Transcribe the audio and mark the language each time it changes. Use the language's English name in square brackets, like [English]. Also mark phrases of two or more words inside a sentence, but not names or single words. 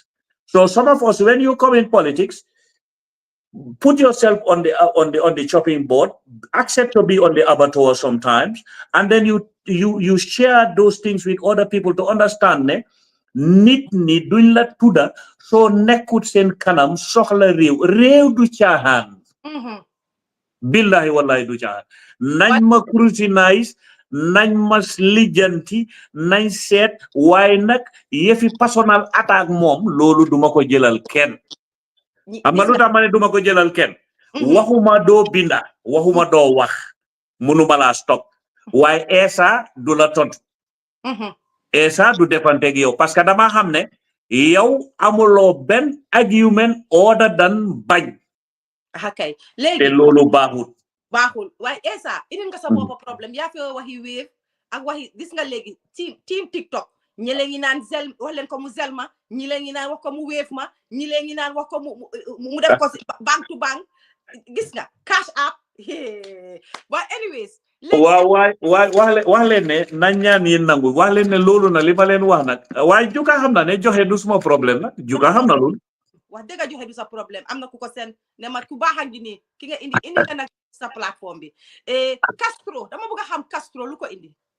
[English] So some of us, when you come in politics, put yourself on the chopping board, accept to be on the abattoir sometimes, and then you share those things with other people to understand [Wolof] ne nit ni duñ la tudda so nekkut seen kanam soxla réew du caaxaan [Arabic] billahi wallahi [Wolof] du caaxaan nañ ma scrutinize nañ ma lijanti nañ seet waaye nag yëfi personal attaque moom loolu duma ko jëlal kenn amadu tamane duma ko jëlal kenn waxuma doo binda waxuma doo wax munuma la stop waaye Essa du la tontu Essa du defante yow parce que dama xam ne yow amuloo benn argument [English] other than [Wolof] bañ okay léegi te loolu baaxul waaye Essa indi nga sa bopp problème yaa fi waxi wéef ak waxi gis nga léegi team TikTok ñi leen ngi naan zel wax leen ko mu zelma ñi leen ngi naan wax ko mu wéef ma ñi leen ngi naan wax ko mu def ko [English] bank to bank [Wolof] gis nga [English] cash app but anyways [Wolof] wax leen ne nañ ñaan yi nangu wax leen ne loolu na li ma leen wax nag waaye juga xam na ne joxe du suma problème nag juga xam na loolu wax dëgg joxe du sa problème am na ku ko seen ne ma ku baaxan gi nii ki nga indi nga nag sa plateforme bi Castro dama bëgg a xam Castro lu ko indi